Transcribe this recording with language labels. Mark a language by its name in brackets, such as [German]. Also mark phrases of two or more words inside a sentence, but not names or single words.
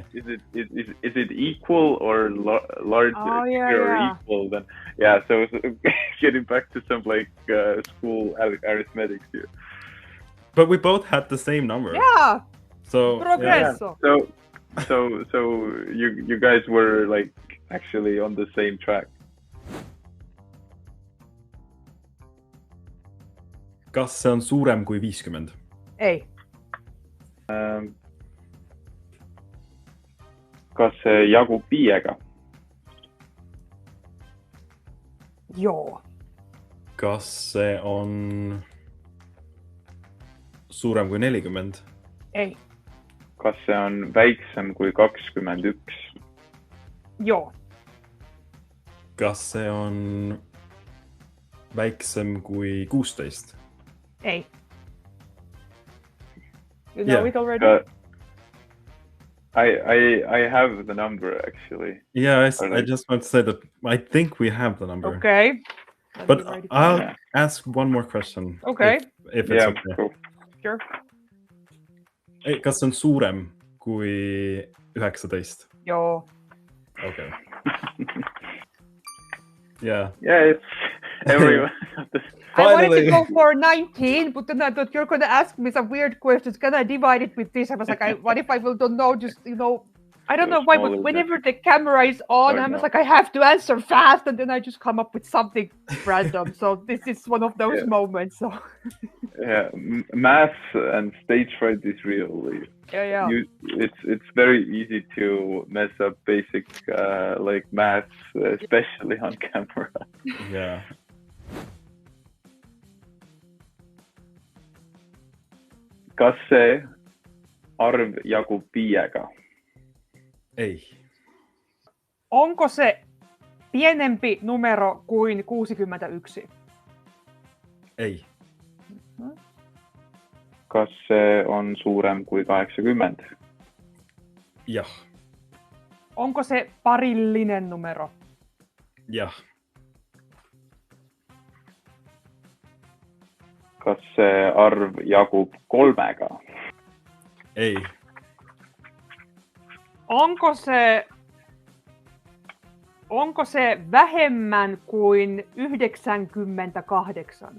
[English] Is it equal or larger or equal? Then So getting back to some school arithmetics here. But we both had the same number. Yeah. So progresso. Yeah. So you guys were actually on the same track. [Estonian] Kas see on suurem kui 50? Ei. Kas see jagub 5-ga? [Finnish] Joo. [Estonian] Kas see on suurem kui 40? Ei. Kas see on väiksem kui 21? [Finnish] Joo. [Estonian] Kas see on väiksem kui 16? Ei. [English] You know it already? I have the number actually. Yeah, I just want to say that I think we have the number. Okay. But I'll ask one more question. Okay. If it's okay. Cool. Sure. [Estonian] Kas see on suurem kui 19? [Finnish] Joo. [English] Okay. Yeah. Yeah, it's everyone. I wanted to go for 19, but then I thought you're going to ask me some weird questions. Can I divide it with this? I was like, what if I don't know? Just, I don't know why, but whenever the camera is on, I was like, I have to answer fast, and then I just come up with something random. So this is one of those moments. So. Yeah, math and stage fright is real. Yeah. It's very easy to mess up basic maths, especially on camera. Yeah. [Estonian] Kas see arv jagub 5-ga? Ei. [Finnish] Onko se pienempi numero kuin 61? [Estonian] Ei. Kas see on suurem kui 80? Jah. [Finnish] Onko se parillinen numero? [Estonian] Jah. Kas see arv jagub 3-ga? Ei. [Finnish] Onko se vähemmän kuin 98?